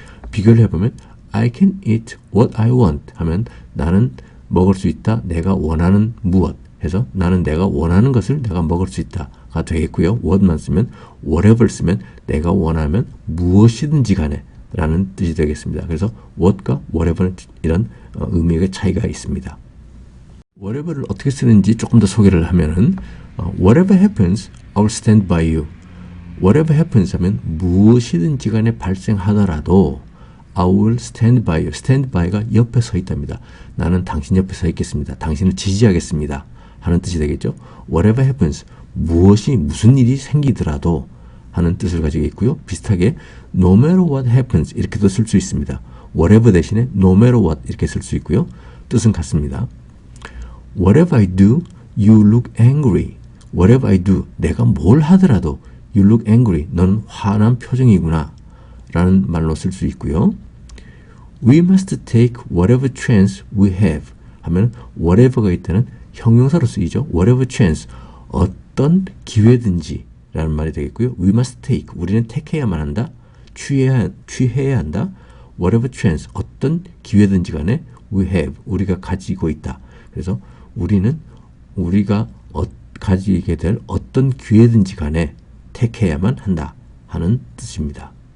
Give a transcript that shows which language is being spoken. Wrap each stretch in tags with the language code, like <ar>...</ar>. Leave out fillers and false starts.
<ko>비교를 해보면</ko> <en>I can eat what I want</en> <ko>하면 나는 먹을 수 있다. 내가 원하는 무엇 해서 나는 내가 원하는 것을 내가 먹을 수 있다가 되겠고요. what만 쓰면 whatever 쓰면 내가 원하면 무엇이든지 간에 라는 뜻이 되겠습니다. 그래서 what과 whatever는 이런 의미의 차이가 있습니다. whatever를 어떻게 쓰는지 조금 더 소개를 하면은</ko> <en>whatever happens, I will stand by you. whatever happens</en> <ko>하면 무엇이든지 간에 발생하더라도</ko> <en>I will stand by you.</en> <ko>stand by가 옆에 서 있답니다. 나는 당신 옆에 서 있겠습니다. 당신을 지지하겠습니다. 하는 뜻이 되겠죠.</ko> <en>whatever happens,</en> <ko>무슨 일이 생기더라도 하는 뜻을 가지고 있고요. 비슷하게</ko> <en>no matter what happens</en> <ko>이렇게도 쓸 수 있습니다. whatever 대신에</ko> <en>no matter what</en> <ko>이렇게 쓸 수 있고요. 뜻은 같습니다.</ko> <en>Whatever I do, you look angry. Whatever I do,</en> <ko>내가 뭘 하더라도</ko> <en>you look angry.</en> <ko>넌 화난 표정이구나 라는 말로 쓸 수 있고요.</ko> <en>We must take whatever chance we have</en> <ko>하면 whatever가 있다는 형용사로 쓰이죠.</ko> <en>whatever chance,</en> <ko>어떤 기회든지 라는 말이 되겠고요.</ko> <en>We must take,</en> <ko>우리는 택해야만 한다. 취해야 한다.</ko> <en>whatever chance,</en> <ko>어떤 기회든지 간에</ko> <en>we have,</en> <ko>우리가 가지고 있다. 그래서 우리는 우리가 가지게 될 어떤 기회든지 간에 택해야만 한다 하는 뜻입니다.</ko>